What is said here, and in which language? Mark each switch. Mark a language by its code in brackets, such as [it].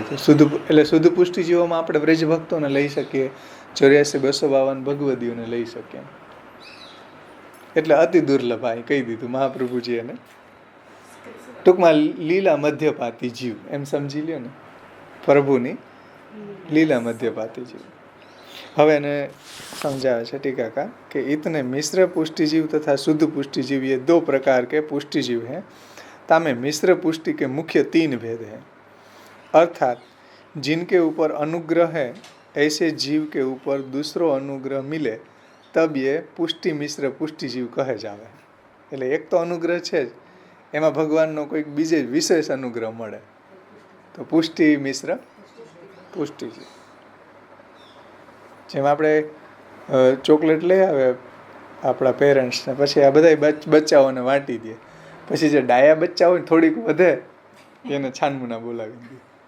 [gu] એટલે શુદ્ધ પુષ્ટિ જીવોમાં આપણે બ્રજ ભક્તોને લઈ શકીએ, 84-252 ભગવદીઓને લઈ શકીએ. એટલે અતિ દુર્લભ આ કહી દીધું મહાપ્રભુજી એને. ટૂંકમાં લીલા મધ્યપાતી જીવ એમ સમજી લ્યો ને, પ્રભુની લીલા મધ્યપાતી જીવ. હવે એને [hi] समझाया है टीकाकार कि इतने मिश्र पुष्टि जीव तथा शुद्ध पुष्टि जीव ये 2 प्रकार के पुष्टि जीव हैं. तामे मिश्र पुष्टि के मुख्य 3 भेद हैं. अर्थात जिनके ऊपर अनुग्रह है ऐसे जीव के ऊपर दूसरो अनुग्रह मिले तब ये पुष्टि मिश्र पुष्टि जीव कहे जावे. [gu] એટલે એક તો અનુગ્રહ છે જ, એમાં ભગવાનનો કોઈક બીજે વિશેષ અનુગ્રહ મળે તો પુષ્ટિ મિશ્ર પુષ્ટિ જીવ. જેમ આપણે ચોકલેટ લઈ આવે આપણા પેરેન્ટ્સને, પછી આ બધા બચ્ચાઓને વાંટી દે, પછી જે ડાયા બચ્ચા હોય થોડીક વધે એને છાનમુના બોલાવી દે.